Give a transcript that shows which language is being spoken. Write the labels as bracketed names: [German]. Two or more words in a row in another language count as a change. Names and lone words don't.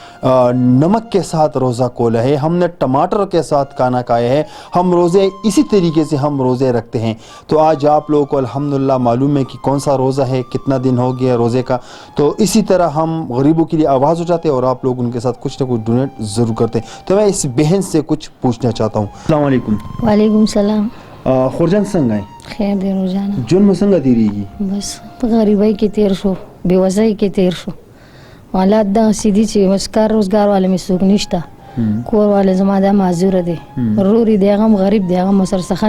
[Urdu] نمک کے ساتھ روزہ کھولا ہے ہم نے ٹماٹر کے ساتھ کھانا کھایا ہے ہم روزے اسی طریقے سے ہم روزے رکھتے ہیں تو آج آپ لوگوں کو الحمدللہ معلوم ہے کہ کون سا روزہ ہے کتنا دن ہو گیا روزے کا تو اسی طرح ہم غریبوں کے لیے آواز اٹھاتے ہیں اور آپ لوگ ان کے ساتھ کچھ نہ کچھ ڈونیٹ ضرور کرتے ہیں تو میں اس بہن سے کچھ پوچھنا چاہتا ہوں [Arabic] السلام علیکم وعلیکم السلام [Pashto] خورجان څنګه یې خیر دی روزانه ژوند مو څنګه تېرېږي بس په غریبۍ کې تېر شو بېوزۍ کې تېر شو حالات دغسې دي چې بس کار روزګار والا مې څوک نشته کور والا زما دا معذوره دی ورور یې دی هغه هم غریب دی هغه هم ورسره څه